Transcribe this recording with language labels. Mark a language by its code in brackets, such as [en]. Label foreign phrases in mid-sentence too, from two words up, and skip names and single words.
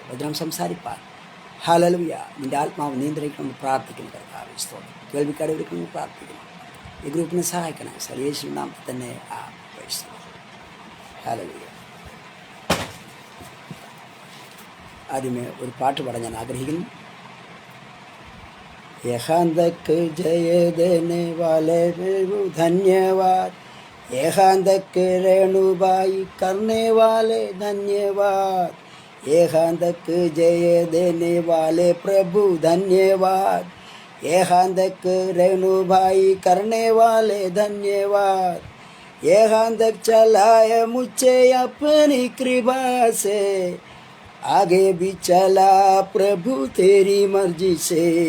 [ml] വചനം സംസാരിപ്പാൻ ഹല്ലേലൂയ. നിൻ്റെ ആത്മാവ് നിയന്ത്രിക്കണമെന്ന് പ്രാർത്ഥിക്കുന്നു കർത്താവേ, സ്തോത്രം. കേൾവിക്കാരെ ഒരുക്കണമെന്ന് പ്രാർത്ഥിക്കുന്നു. ഈ ഗ്രൂപ്പിനെ സഹായിക്കണം യേശുവിൻ നാമത്തിൽ തന്നെ. [en] Praise the Lord. ഹല്ലേലൂയ. [ml] ആദ്യമേ ഒരു പാട്ട് പാടാൻ ഞാൻ ആഗ്രഹിക്കുന്നു. [hi] यहाँ तक जय देने वाले धन्यवाद, यहाँ तक रेणुबाई करने वाले धन्यवाद, यहाँ तक जय देने वाले प्रभु धन्यवाद, यहाँ तक रेणुबाई करने वाले धन्यवाद, यहाँ तक चलाए मुझे अपनी कृपा से, आगे भी चला प्रभु तेरी मर्जी से,